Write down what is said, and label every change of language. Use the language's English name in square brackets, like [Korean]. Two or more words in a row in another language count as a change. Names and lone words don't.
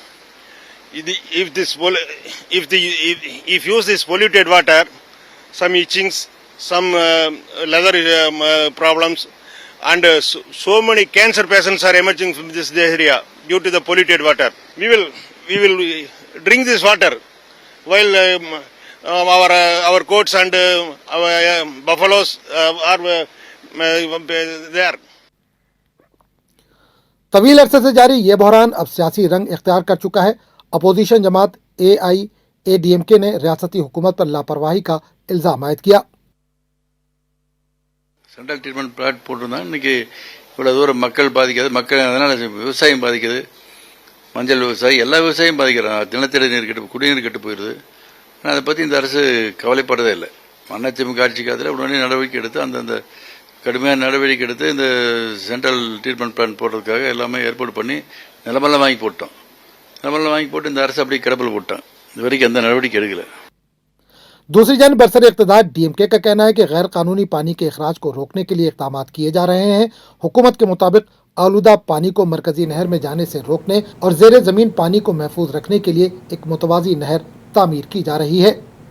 [English] If use this polluted water, some itchings, some leather problems, and so many cancer patients are emerging from this area due to the polluted water. We will drink this water while our goats and our buffaloes are there. [Urdu] طویل عرصے سے جاری یہ بحران اب سیاسی رنگ اختیار کر چکا ہے. اپوزیشن جماعت AIADMK نے ریاستی حکومت پر لاپرواہی کا الزام عائد کیا. [English] central treatment plant [Tamil] போட்டிருந்தா இன்னைக்கு இவ்வளவு தூரம் மக்கள் பாதிக்காது. மக்கள் அதனால விவசாயம் பாதிக்குது, மஞ்சள் விவசாயி எல்லா விவசாயம் பாதிக்கிறாங்க. நிலத்தடி நீர் கெட்டு, குடிநீர் கெட்டு போயிடுது. ஆனால் அதை பற்றி இந்த அரசு கவலைப்படுறதே இல்லை. அதிமுக ஆட்சி காலத்தில் உடனே நடவடிக்கை எடுத்து அந்தந்த கடுமையான நடவடிக்கை எடுத்து இந்த [English] central treatment plan [Tamil] போடுறதுக்காக எல்லாமே ஏற்பாடு பண்ணி நிலமெல்லாம் வாங்கி போட்டோம். நிலமெல்லாம் வாங்கி போட்டு இந்த அரசு அப்படியே கிடப்பில் போட்டோம். இது वरीक எந்த நடவடிக்கை எடுக்கல। [Urdu] دوسری جانب برسر اقتدار DMK کا کہنا ہے کہ غیر قانونی پانی کے اخراج کو روکنے کے لیے اقدام کیے جا رہے ہیں. حکومت کے مطابق آلودہ پانی کو مرکزی نہر میں جانے سے روکنے اور زیر زمین پانی کو محفوظ رکھنے کے لیے ایک متوازی نہر تعمیر کی جا رہی ہے.